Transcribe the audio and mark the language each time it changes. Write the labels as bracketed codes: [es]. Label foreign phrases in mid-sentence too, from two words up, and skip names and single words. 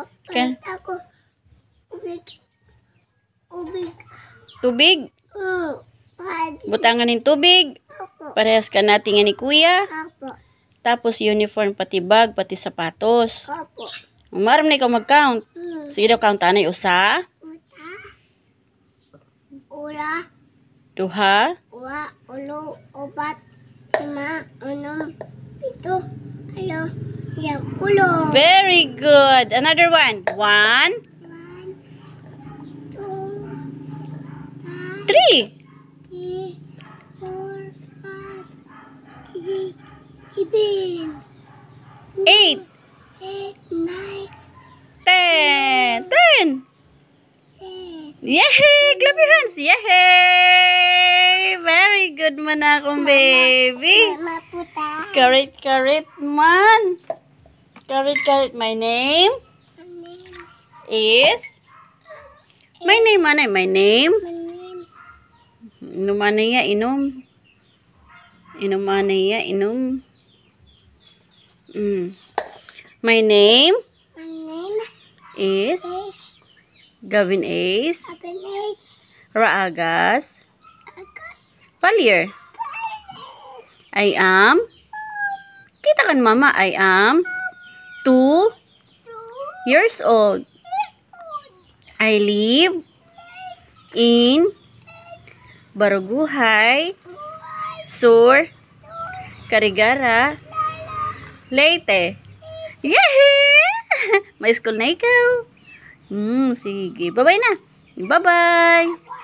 [war] Okay. Ako. Ubig. Ubig. Tubig, Oo. butangan ng tubig. Apo. Parehas ka natin nga ni kuya. Apo. Tapos uniform pati bag pati sapatos. Apo. Umaram na ikaw mag-count. Sige daw count tanay usa, Uta. Ula. duha, Uwa. Ulo. Upat. 5. 6. 7. 8. 9. 10. [en] very good. Another one. 1, 1, 2, 3, 3, 4, 5, 6, 7, 8, 8, 9, 10. 10. 10. Yay! Clap your hands. Yay! Very good [war] man akong baby. Mama puta. Karit man. Karit. [en] My name is... My name, manay. My name. [war] Inom manay ya, inom. Inom manay ya, inom. [en] My name My name is is Gavin Ace Abinay Raagas Agas. Valier. I am... [war] Kita kan mama, [en] I am 2 years old. I live in Baruguhay, Sur, Carigara, Leyte. Yehey! [war] May school na ikaw. Sige. [en] Bye-bye na. Bye-bye.